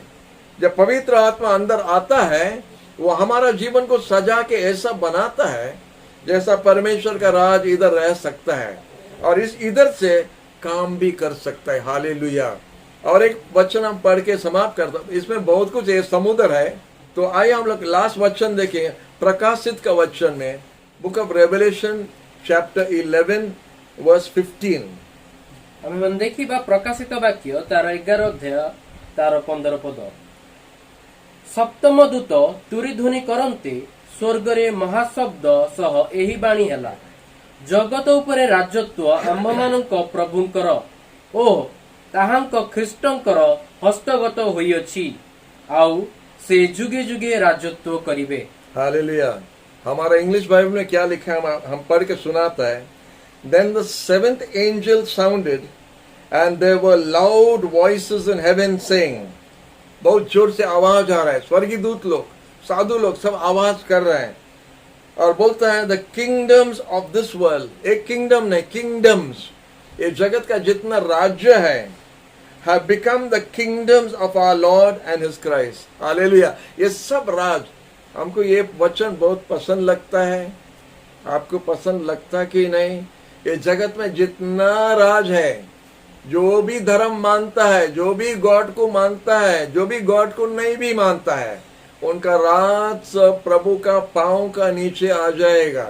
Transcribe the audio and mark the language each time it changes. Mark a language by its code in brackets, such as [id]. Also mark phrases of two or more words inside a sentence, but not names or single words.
[hi] जब पवित्र आत्मा अंदर आता है, वो हमारा जीवन को सजा के ऐसा बनाता है जैसा परमेश्वर का राज इधर रह सकता है, और इस इधर से काम भी कर सकता है। हालेलुया। और एक वचन हम पढ़ के समाप्त करते हैं। इसमें बहुत कुछ है, समुद्र है। तो आइए हम लोग लास्ट वचन देखें, प्रकाशित का वचन में, [en] book of Revelation chapter 11 verse 15. [or] ଆମେ ଦେଖିବା ପ୍ରକାଶିତ ବାକ୍ୟ ତାର 11 ଅଧ୍ୟାୟ ତାର 15 ପଦ। ସପ୍ତମ ଦୂତ ତୁରୀ ଧ୍ୱନି କରନ୍ତେ ସ୍ୱର୍ଗରେ ମହାଶବ୍ଦ ସହ ଏହି ବାଣୀ ହେଲା, ଜଗତ ଉପରେ ରାଜତ୍ୱ ଆମ୍ଭମାନଙ୍କ ପ୍ରଭୁଙ୍କର ଓ ତାହାଙ୍କ ଖ୍ରୀଷ୍ଟଙ୍କର ହସ୍ତଗତ ହୋଇଅଛି ଆଉ ସେ ଯୁगे ଯୁगे ରାଜତ୍ୱ କରିବେ। [hi] हालेलुया। हमारा [en] English Bible [hi] में क्या लिखा है, हम पढ़ के सुनाता है। [en] Then the seventh angel sounded and there were loud voices in heaven saying, [hi] बहुत जोर से आवाज आ रहा है, स्वर्गीय दूत लोग, साधु लोग सब आवाज कर रहे हैं और बोलता है [en] the kingdoms of this world, [hi] एक किंगडम नहीं, किंगडम्स, ये जगत का जितना राज्य है, [en] have become the kingdoms of our Lord and His Christ. [hi] हालेलुया। ये सब राज, हमको ये वचन बहुत पसंद लगता है, आपको पसंद लगता कि नहीं? ये जगत में जितना राज है, जो भी धर्म मानता है, जो भी गॉड को मानता है, जो भी गॉड को नहीं भी मानता है, उनका राज सब प्रभु का पांव का नीचे आ जाएगा।